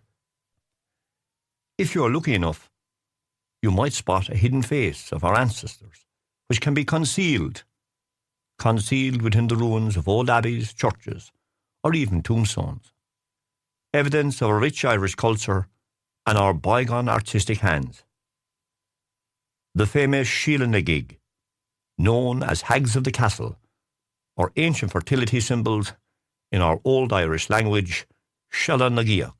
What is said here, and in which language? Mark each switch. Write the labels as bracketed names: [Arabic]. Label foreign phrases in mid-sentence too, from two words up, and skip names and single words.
[English] If you are lucky enough, you might spot a hidden face of our ancestors, which can be concealed within the ruins of old abbeys, churches, or even tombstones. Evidence of a rich Irish culture and our bygone artistic hands. The famous Síle na gig, known as Hags of the Castle, or ancient fertility symbols in our Old Irish language, Sealadh na Giach.